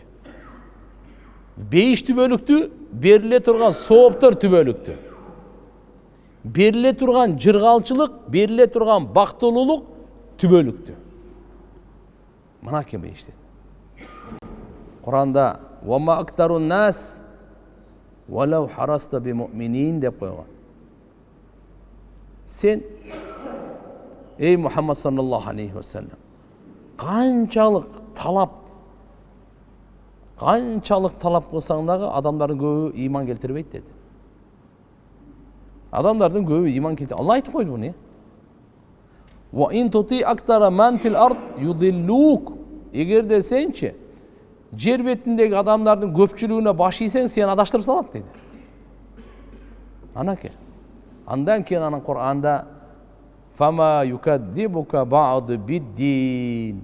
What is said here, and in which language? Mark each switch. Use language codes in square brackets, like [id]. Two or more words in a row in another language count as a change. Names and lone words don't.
[ky] Бейиш түбөлүктү, бериле турган сооптор түбөлүктү. Бериле турган жыргалчылык, бериле турган бактылуулук түбөлүктү. Мына кем бейиштен. Куранда [ar] «وما أكثر الناس ولو حرصت بمؤمنين» [ky] деп койгон. Сен, эй Мухаммад [ar] صلى الله عليه وسلم, [ky] канчалык талап кылсаң дагы адамдардын көбү ыйман келтирбейт деди. Адамдардын көбү ыйман келтирбейт. Алла айтып койду буну. [ar] وإن تطع أكثر من في الأرض يضلوك. [ky] Эгерде сенчи жер бетиндеги адамдардын көпчүлүгүнө баш ийсең, сени адаштырып салат дейт. Анаке. Андан кийин анын Кур'анда [ar] فما يكذبك بعد بالدين.